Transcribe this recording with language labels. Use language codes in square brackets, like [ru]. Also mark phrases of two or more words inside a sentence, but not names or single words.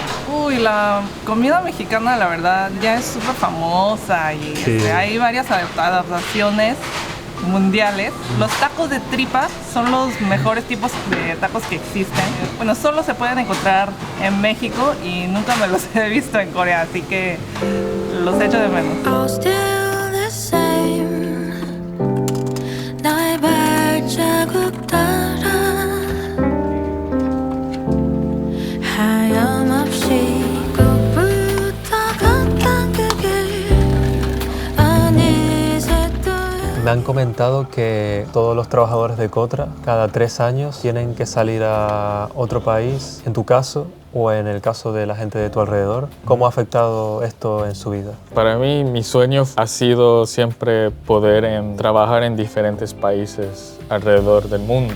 [es] Uy, la comida mexicana, la verdad, ya es súper famosa y Sí. hay varias adaptaciones mundiales. Los tacos de tripa son los mejores tipos de tacos que existen. Bueno, solo se pueden encontrar en México y nunca me los he visto en Corea, así que los echo de menos. [en] All still the same. [ko] 나의 발자국 따라 하염없이 끝부터 걷던 그 길 어느새 또 [es] Me han comentado que todos los trabajadores de Cotra cada 3 años tienen que salir a otro país. En tu caso, o en el caso de la gente de tu alrededor, ¿cómo ha afectado esto en su vida? Para mí, mi sueño ha sido siempre poder trabajar en diferentes países alrededor del mundo.